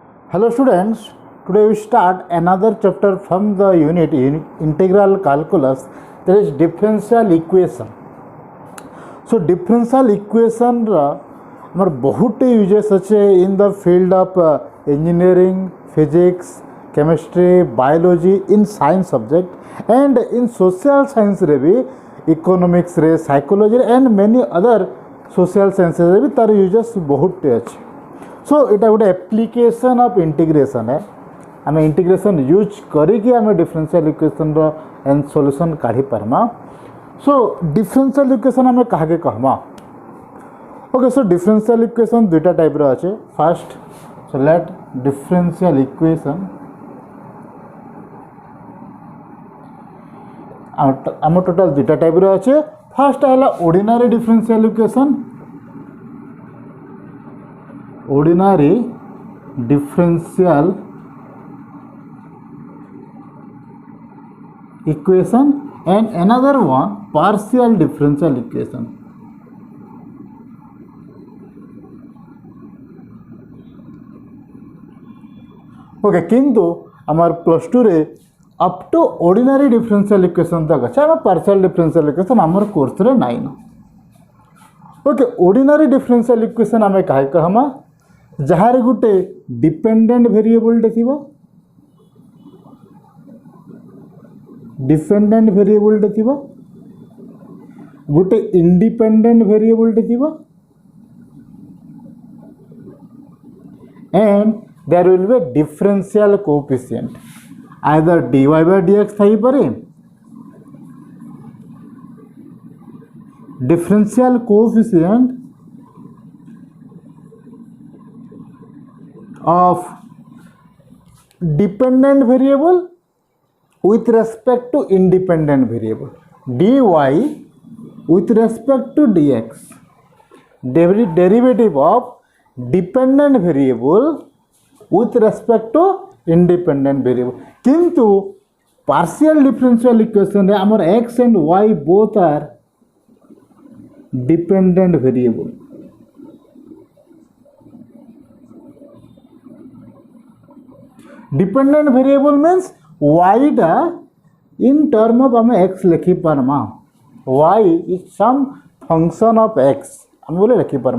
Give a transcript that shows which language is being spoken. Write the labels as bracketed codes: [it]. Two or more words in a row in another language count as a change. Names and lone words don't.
[en] Hello students, today we start another chapter from the unit in integral calculus, that is differential equation. So differential equation [spv] ହମର ବହୁତ [en] uses अच्छे in the field of engineering, physics, chemistry, biology in science subject and in social science [spv] ରେ ବି [en] economics रे, psychology and many other social sciences [spv] ରେ ବି ତାର [en] uses [spv] ବହୁତ ଅଛେ. ସୋ ଇଟା ଗୋଟେ [en] application of integration [spv] ହେ ଆମେ [en] integration use [spv] କରିକି ଆମେ [en] differential equation ରୋ and solution [spv] କାଢ଼ି ପାରମା. सो [en] differential equation [spv] ଆମେ କାହା କହମା. [en] okay, so differential equation [spv] ଦୁଇଟା ଟାଇପ ରୋ ଅଛେ. [en] first so let differential equation [spv] ଆମେ ଟୋଟାଲ ଦୁଇଟା ଟାଇପ ରୋ ଅଛେ. [en] फर्स्ट है ordinary differential equation, ordinary differential equation and another one partial differential equation. ओके, [spv] କିନ୍ତୁ ଆମର [en] plus two [spv] रे [en] up to ordinary differential equation [spv] ତକ ଅଛେ. आम [en] partial differential equation [spv] ଆମର କୋର୍ସ ରେ ନାଇଁ. [en] okay, ordinary differential equation [spv] ଆମେ କାହା କହମା ଯହାଁ ଗୋଟେ [en] dependent variable थी, dependent variable थी, गोटे independent variable ଥି and there will be differential coefficient either dy by dx [spv] ଥାଇ ପାରେ, [en] differential coefficient of dependent variable with respect to independent variable, dy with respect to dx, derivative of dependent variable with respect to independent variable. किंतु partial differential equation [spv] ରେ ହମର [en] x and y both are dependent variable. dependent variable means y ଟା in term of आम x [spv] ଲେଖି ପାରମା, [en] y is some function of x [spv] ଆମେ ବୋଲେ ଲେଖି ପାରମା.